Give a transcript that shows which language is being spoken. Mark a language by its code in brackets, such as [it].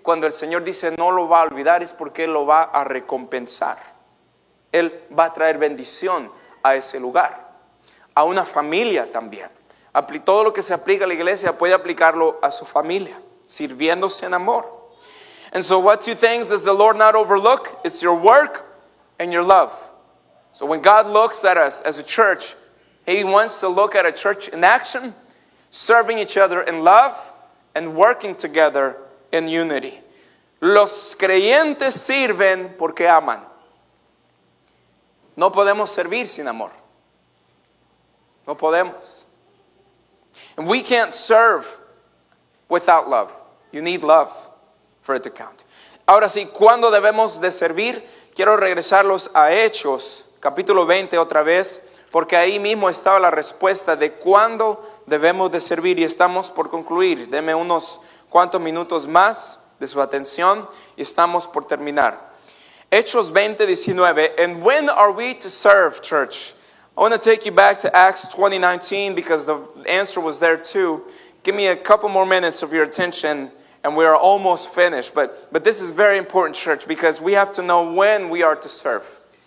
[es] Cuando el Señor dice no lo va a olvidar, es porque Él lo va a recompensar. Él va a traer bendición a ese lugar, a una familia también. Todo lo que se aplica a la iglesia puede aplicarlo a su familia, sirviéndose en amor. [en] And so what two things does the Lord not overlook? It's your work and your love. So when God looks at us as a church, He wants to look at a church in action, serving each other in love and working together in unity. [es] Los creyentes sirven porque aman. No podemos servir sin amor. No podemos. [en] And we can't serve without love. You need love for it to count. [es] Ahora sí, ¿cuándo debemos de servir? Quiero regresarlos a Hechos, capítulo 20 otra vez, porque ahí mismo estaba la respuesta de cuándo debemos de servir, y estamos por concluir. Deme unos cuantos minutos más de su atención y estamos por terminar. Hechos 20:19. [en] And when are we to serve, church? I want to take you back to Acts 20:19 because the answer was there too. Give me a couple more minutes of your attention and we are almost finished. But this is very important, church, because we have to know when we are to serve.